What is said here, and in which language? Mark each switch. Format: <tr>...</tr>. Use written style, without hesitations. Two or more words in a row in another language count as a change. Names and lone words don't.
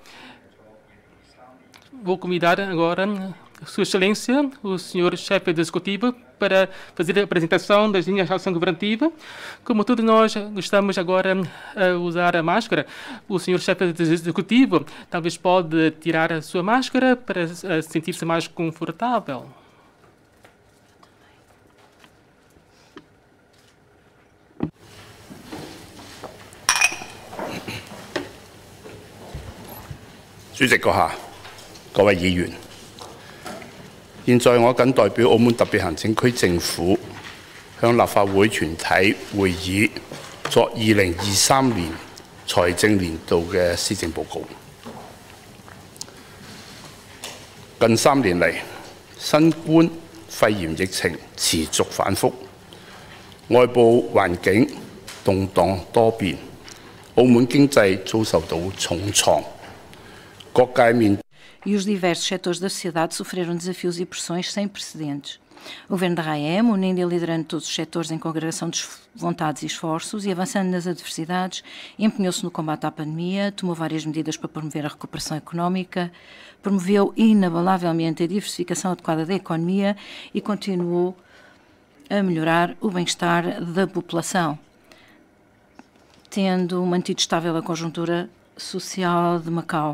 <pt>Vou convidar agora Sua Excelência, o senhor chefe do Executivo, para fazer a apresentação das linhas de ação governativa. Como todos nós gostamos agora a usar a máscara, o senhor chefe do Executivo talvez pode tirar a sua máscara para sentir-se mais confortável.</pt> <yue>主席閣下，各位議員，現在我謹代表澳門特別行政區政府向立法會全體會議作2023年財政年度嘅施政報告。近3年嚟，新冠肺炎疫情持續反覆，外部環境動盪多變，澳門經濟遭受到重創。</yue> <pt>E os diversos setores da sociedade sofreram desafios e pressões sem precedentes. O governo da RAEM, unindo e liderando todos os setores em congregação de vontades e esforços e avançando nas adversidades, empenhou-se no combate à pandemia, tomou várias medidas para promover a recuperação económica, promoveu inabalavelmente a diversificação adequada da economia e continuou a melhorar o bem-estar da população, tendo mantido estável a conjuntura social de Macau.</pt>